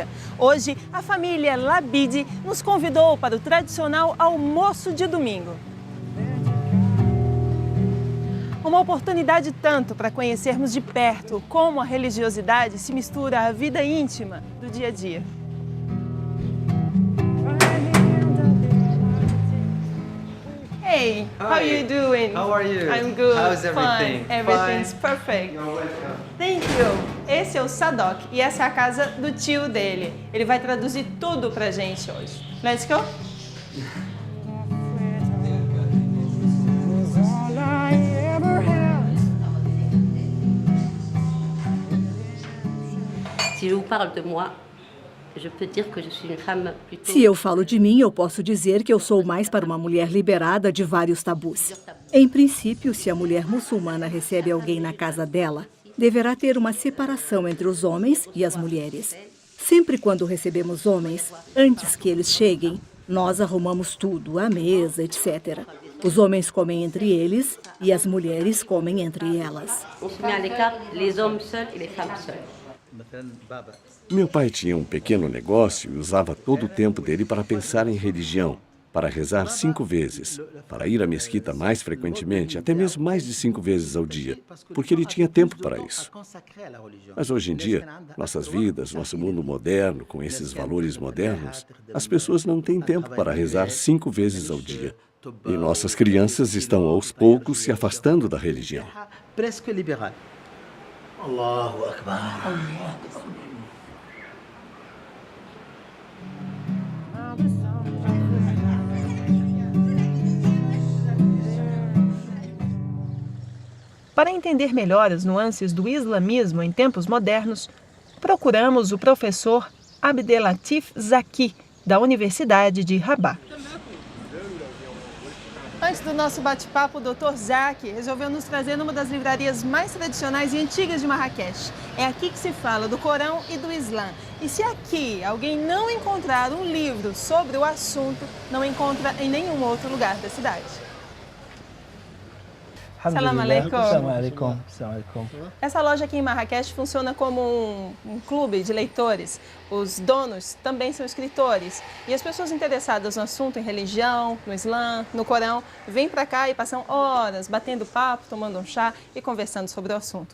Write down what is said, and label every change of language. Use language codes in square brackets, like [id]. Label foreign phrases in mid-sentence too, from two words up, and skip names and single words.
[pt] Hoje, a família Labidi nos convidou para o tradicional almoço de domingo. Uma oportunidade tanto para conhecermos de perto como a religiosidade se mistura à vida íntima do dia a dia. [en] Hey, how are you doing? How are you? I'm good. How's everything? Fine. Everything's perfect. You're welcome. Thank you. [pt] Esse é o Sadok e essa é a casa do tio dele. Ele vai traduzir tudo pra gente hoje. [en] Let's go? [fr] Si je vous parle de moi, je peux dire que je suis une femme plutôt... [pt] Se eu falo de mim, eu posso dizer que eu sou mais para uma mulher liberada de vários tabus. Em princípio, se a mulher muçulmana recebe alguém na casa dela, deverá ter uma separação entre os homens e as mulheres. Sempre quando recebemos homens, antes que eles cheguem, nós arrumamos tudo, a mesa, etc. Os homens comem entre eles e as mulheres comem entre elas. [fr] On se met à l'écart les hommes seuls et les femmes seules. [pt] Meu pai tinha um pequeno negócio e usava todo o tempo dele para pensar em religião, para rezar 5 vezes, para ir à mesquita mais frequentemente, até mesmo mais de 5 vezes ao dia, porque ele tinha tempo para isso. Mas hoje em dia, nossas vidas, nosso mundo moderno, com esses valores modernos, as pessoas não têm tempo para rezar 5 vezes ao dia. E nossas crianças estão aos poucos se afastando da religião. [fr] Presque libéral. [ar] الله أكبر. [pt] Para entender melhor as nuances do islamismo em tempos modernos, procuramos o professor Abdelatif Zaki, da Universidade de Rabat. Antes do nosso bate-papo, o Dr. Zaki resolveu nos trazer numa das livrarias mais tradicionais e antigas de Marrakech. É aqui que se fala do Corão e do Islã. E se aqui alguém não encontrar um livro sobre o assunto, não encontra em nenhum outro lugar da cidade. [ar] السلام عليكم. السلام عليكم. السلام عليكم. [pt] Essa loja aqui em Marrakech funciona como um clube de leitores. Os donos também são escritores. E as pessoas interessadas no assunto, em religião, no Islã, no Corão, vêm para cá e passam horas batendo papo, tomando um chá e conversando sobre o assunto.